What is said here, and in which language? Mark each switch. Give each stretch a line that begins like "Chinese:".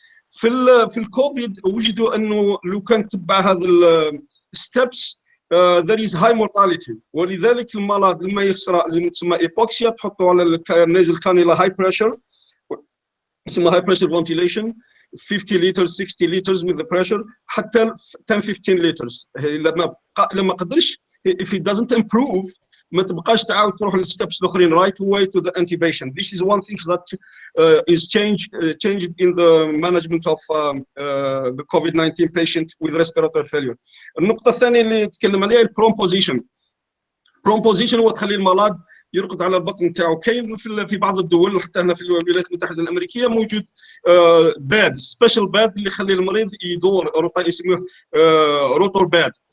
Arabic: في الكوفيد وجدوا انه لو كان تبع هذا الستبس
English: there is high mortality.
Arabic: ولذلك المرض لما يخسر اللي تسمى ايبوكسيا تحطوا على النازل كانيلا هاي بريشر تسمى هاي بريشر فنتيليشن 50 لتر 60 لتر
English: with the pressure
Arabic: حتى 10 15 لتر. لما قدرش
English: if it doesn't improve
Arabic: ما تبقاش تعاود تروح للستبس الاخرين
English: right away to the intubation. This is one thing that is changed in the management of the COVID-19 patient with respiratory failure.
Arabic: النقطة الثانية اللي نتكلم عليها البروم بوزيشن. بروم بوزيشن هو تخلي المرض يرقد على البطن نتاعو. كاين في بعض الدول حتى هنا في الولايات المتحدة الأمريكية موجود باد سبيشال باد اللي يخلي المريض يدور يسموه روتور باد.